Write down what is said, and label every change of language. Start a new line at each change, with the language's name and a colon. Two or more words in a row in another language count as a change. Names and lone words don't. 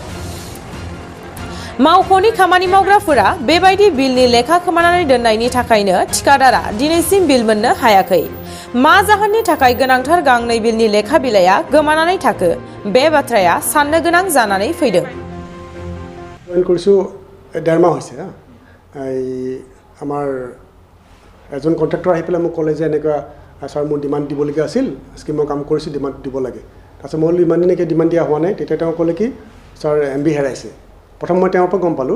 Bodo: मावख'नि खामानि मावग्राफोरा बेबायदि बिलनि लेखा खोमानानै दोननायनि थाखायनो थिकादारा दिनैसिम बिल मोननो हायाखै। मा जाहोननि थाखाय गोनांथार गांनै बिलनि लेखा बिलाइया गोमानानै थाखो, बे बाथ्राया साननो गोनां जानानै फैदों।
Assamese: জইন কৰিছোঁ 1.5 মাহ হৈছে। আমাৰ এজন কণ্ট্ৰেক্টৰ আহি পেলাই মোক ক'লে যে এনেকুৱা ছাৰ মোৰ ডিমাণ্ড দিবলগীয়া আছিল, স্কিমৰ কাম কৰিছোঁ, ডিমাণ্ড দিব লাগে। তাৰপিছত মই বোলো ইমান দিনলৈকে ডিমাণ্ড দিয়া হোৱা নাই। তেতিয়া তেওঁ ক'লে কি ছাৰ এমবি হেৰাইছে। প্ৰথম মই তেওঁৰ পৰা গম পালোঁ।